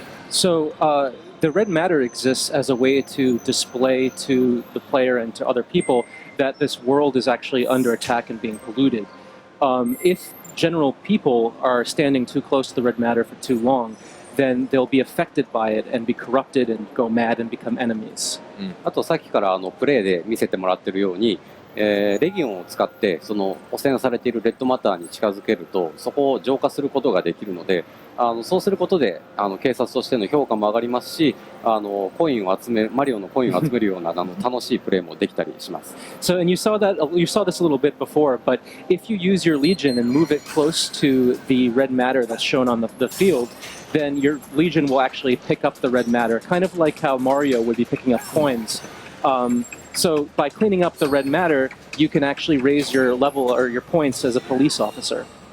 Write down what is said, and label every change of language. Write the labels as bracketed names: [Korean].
[English] So the red matter exists as a way to display to the player and to other people that this world is actually under attack and being polluted. If general people are standing too close to the red matter for too long, then they'll be affected by it and be corrupted and go mad and become enemies. [Japanese] あとさっきからプレイで見せてもらっているように、レギオンを使ってその汚染されているレッドマターに近づけるとそこを浄化することができるので、そうすることで警察としての評価も上がりますし、マリオのコインを集めるような楽しいプレイもできたりします。 [English] So, and you saw this a little bit before, but if you use your Legion and move it close to the red matter that's shown on the field, then your Legion will actually pick up the red matter, kind of like how Mario would be picking up coins. So by cleaning up the red matter, you can actually raise your level or your points as a police officer.